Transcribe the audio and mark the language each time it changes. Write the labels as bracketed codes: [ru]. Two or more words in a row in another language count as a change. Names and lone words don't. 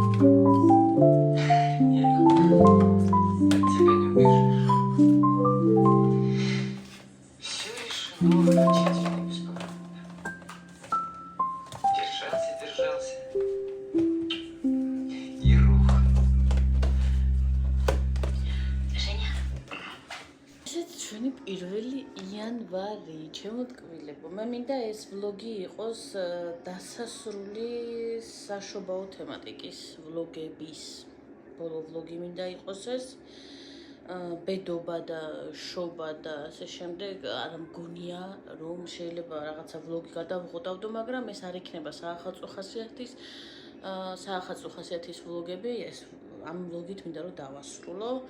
[ru] От тебя не убежишь. Все решено, окончательно и бесповоротно. Держался. И рухнул. Женя, [ka] ესეც ჩვენი პირველი იანვარი, ჩემოთქმულებო. მე მინდა ეს ვლოგი იყოს დასასრული საშობაო თემატიკის ვლოგების. ბოლო ვლოგი მინდა იყოს ეს. ბედობა და შობა და ასე შემდეგ არ მგონია რომ შეიძლება რაღაცა ვლოგი გადავღოდავდო, მაგრამ ეს არ იქნება საახალწლო ხასიათის ვლოგები, ეს ამ ვლოგით მინდა რომ დავასრულო.